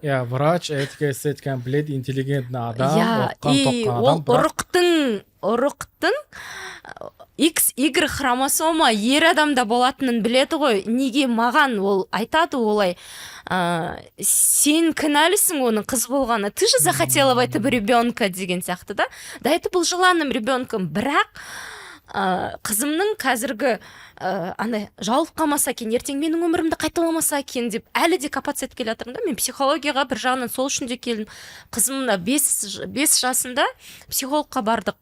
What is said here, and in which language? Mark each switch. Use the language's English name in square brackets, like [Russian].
[Russian] Врач, этика, эстетика, біледі, интеллигентный адам, [Kazakh] оққан тоққан адам. Ұрықтың XY хромосома ер адамда болатынын біледі ғой. Неге маған ол айтады олай? Сен кінәлісің оның қыз болғаны. [Russian] Ты же захотела в этого ребенка [Kazakh] деген сияқты да. [Russian] Да, это был желанным ребенком, [Kazakh] бірақ қызымның қазіргі жауылып қалмаса екен, ертең менің өмірімді қайталамаса екен деп әлі де копаться етіп келе жатырмын да. Мен психологияға бір жағынан сол үшін де келдім. Қызымда 5 жасында психологқа бардық.